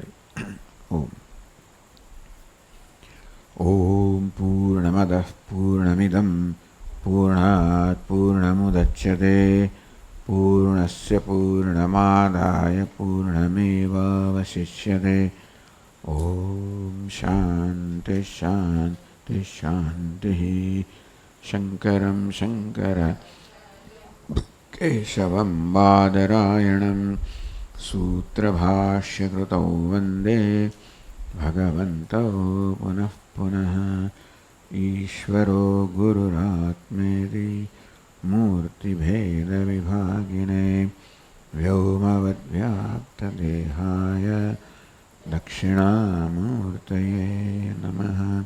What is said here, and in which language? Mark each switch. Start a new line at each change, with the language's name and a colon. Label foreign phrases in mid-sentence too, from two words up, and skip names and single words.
Sanskrit: ओम ओम पूर्णमद पूर्णमिदम पूर्णात पूर्णमुदच्यते पूर्णस्य पूर्णमादाय पूर्णमेवावशिष्यते. ओम शान्ति शान्ति शान्ति. शङ्करं शङ्कर केशवं बादरायणं सूत्रभाष्यकृतौ वन्दे भगवन्तौ पुनः पुनः। ईश्वरो गुरुरात्मेति मूर्तिभेदविभागिने व्योमवद्व्याप्तदेहाय दक्षिणामूर्तये नमः।